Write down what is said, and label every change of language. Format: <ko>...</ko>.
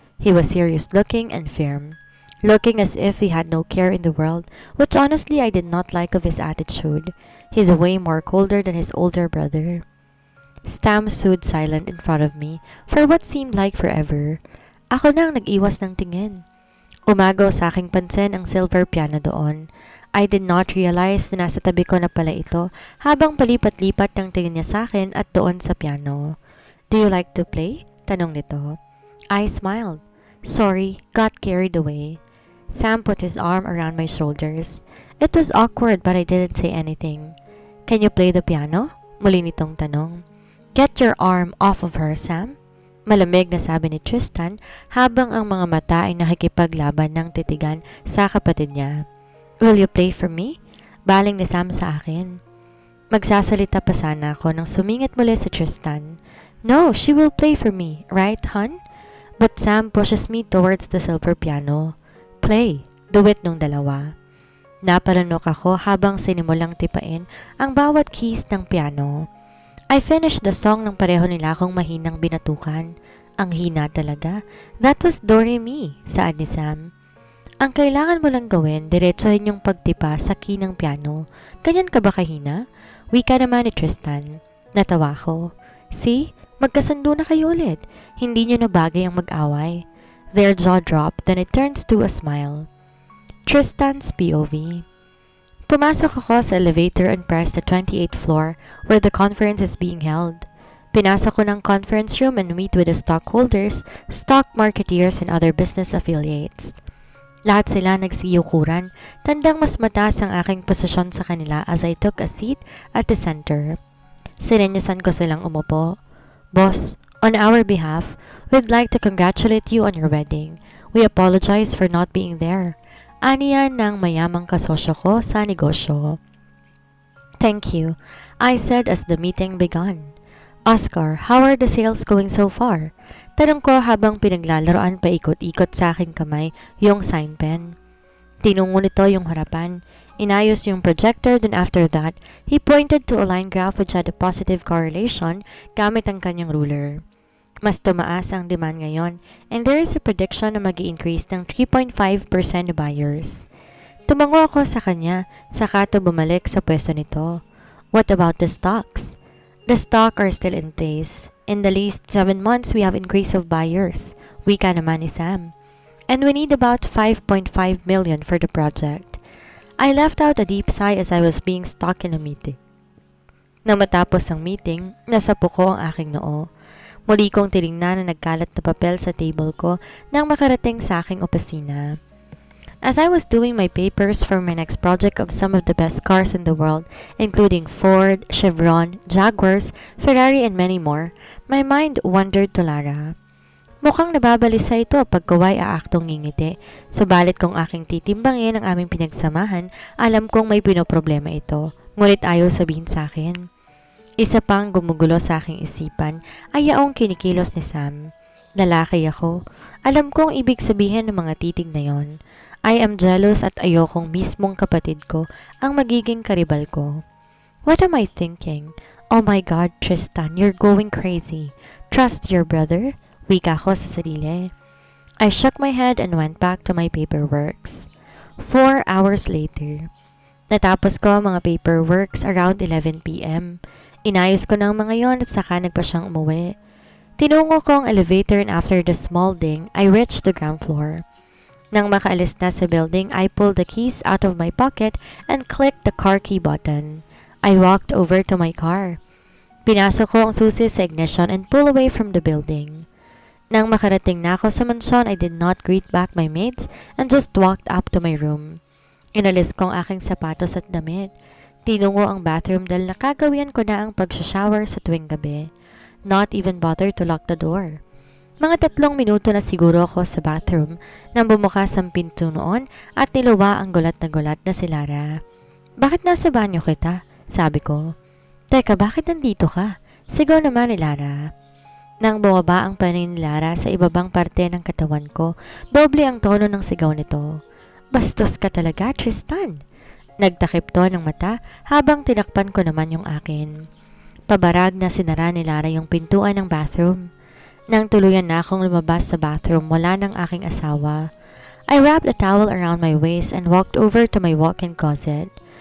<en>He was serious looking and firm, looking as if he had no care in the world, which honestly I did not like of his attitude. He's way more colder than his older brother. Sam stood silent in front of me for what seemed like forever.</en> <tl>Ako na ang nag-iwas ng tingin. Umagaw sa aking pansin ang silver piano doon.</tl> <en>I did not realize</en> <tl>na nasa tabi ko na pala ito habang palipat-lipat ang tingin niya sa akin at doon sa piano.</tl> <en>Do you like to play?</en> <tl>Tanong nito.</tl> <en>I smiled. Sorry, got carried away. Sam put his arm around my shoulders. It was awkward but I didn't say anything. Can you play the piano?</en> <tl>Muli nitong tanong.</tl> <en>Get your arm off of her, Sam.</en> <tl>Malamig na sabi ni Tristan habang ang mga mata ay nakikipaglaban ng titigan sa kapatid niya.</tl> <en>Will you play for me?</en> <tl>Baling ni Sam sa akin. Magsasalita pa sana ako nang sumingit muli si Tristan.</tl> <en>No, she will play for me, right, hon? But Sam pushes me towards the silver piano. Play,</en> <tl>duet nung dalawa. Napalanok ako habang sinimulang tipain ang bawat keys ng piano.</tl> <en>I finished the song</en> <tl>nang pareho nila akong mahinang binatukan. Ang hina talaga.</tl> <en>That was Do Re Mi,</en> <tl>saad ni Sam. Ang kailangan mo lang gawin, diretsohin yung pagtipa sa key ng piano. Ganyan ka ba kahina? Wika naman ni Tristan. Natawa ko. See? Magkasundo na kayo ulit. Hindi nyo na bagay ang mag-away.</tl> <en>Their jaw dropped, then it turns to a smile. Tristan's POV.</en> <tl>Pumasok ako sa</tl> <en>elevator and pressed the 28th floor where the conference is being held.</en> <tl>Pinasok ko ng</tl> <en>conference room and meet with the stockholders, stock marketeers, and other business affiliates.</en> <tl>Lahat sila nagsiyukuran, tandang mas mataas ang aking posisyon sa kanila</tl> <en>as I took a seat at the center.</en> <tl>Sinenyasan ko silang umupo.</tl> <en>Boss, on our behalf, we'd like to congratulate you on your wedding. We apologize for not being there.</en> <tl>Aniya ng mayamang kasosyo ko sa negosyo.</tl> <en>Thank you, I said as the meeting began. Oscar, how are the sales going so far?</en> <tl>Tanong ko habang pinaglalaroan paikot-ikot sa aking kamay yung sign pen. Tinungo nito yung harapan. Inayos yung projector,</tl> <en>then after that, he pointed to a line graph which had a positive correlation</en> <tl>gamit ang kanyang ruler. Mas tumaas ang demand ngayon,</tl> <en>and there is a prediction</en> <tl>na mag-i-increase ng 3.5% buyers. Tumango ako sa kanya, saka to bumalik sa pwesto nito.</tl> <en>What about the stocks? The stock are still in place. In the least 7 months, we have increase of buyers.</en> <tl>Wika naman ni Sam.</tl> <en>And we need about 5.5 million for the project. I left out a deep sigh as I was being stuck in a meeting.</en> <tl>Nang matapos ang meeting, nasapo ko ang aking noo. Muli kong tinignan na nagkalat na papel sa table ko nang makarating sa aking opisina.</tl> <en>As I was doing my papers for my next project of some of the best cars in the world, including Ford, Chevron, Jaguars, Ferrari, and many more, my mind wandered to Lara.</en> <tl>Mukhang nababalisa ito pagkaway aaktong ngingiti, subalit kung aking titimbangin ang aming pinagsamahan, alam kong may pinoproblema ito, ngunit ayaw sabihin sa akin. Isa pang gumugulo sa aking isipan ay yaong kinikilos ni Sam. Lalaki ako. Alam kong ibig sabihin ng mga titig na yon.</tl> <en>I am jealous</en> <tl>at ayokong mismong kapatid ko ang magiging karibal ko.</tl> <en>What am I thinking? Oh my God, Tristan, you're going crazy. Trust your brother?</en> <tl>Wika ko sa sarili.</tl> <en>I shook my head and went back to my paperworks. 4 hours later.</en> <tl>Natapos ko ang mga paperworks</tl> <en>around 11 p.m.</en> <tl>Inayos ko ng mga yon at saka nagpa siyang umuwi. Tinungo ko ang</tl> <en>elevator and after the small ding, I reached the ground floor.</en> <tl>Nang makaalis na sa building,</tl> <en>I pulled the keys out of my pocket and clicked the car key button. I walked over to my car.</en> <tl>Pinasok ko ang susi sa ignition</tl> <en>and pulled away from the building.</en> <tl>Nang makarating na ako sa mansyon,</tl> <en>I did not greet back my mates and just walked up to my room.</en> <tl>Inalis ko ang aking sapatos at damit. Tinungo ang bathroom dahil nakagawian ko na ang pag-shower sa tuwing gabi.</tl> <en>Not even bother to lock the door.</en> <tl>Mga 3 minuto na siguro ako sa bathroom nang bumukas ang pinto noon at niluwa ang gulat na si Lara. Bakit nasa banyo kita? Sabi ko. Teka, bakit nandito ka? Sigaw naman ni Lara. Nang bumaba ang paningin ni Lara sa ibabang parte ng katawan ko, doble ang tono ng sigaw nito. Bastos ka talaga, Tristan. Nagtakip to ng mata habang tinakpan ko naman yung akin. Pabarag na sinara ni Lara yung pintuan ng bathroom. Nang tuluyan na akong lumabas sa bathroom, wala ng aking asawa.</tl> <en>I wrapped a towel around my waist and walked over to my walk-in closet.</en>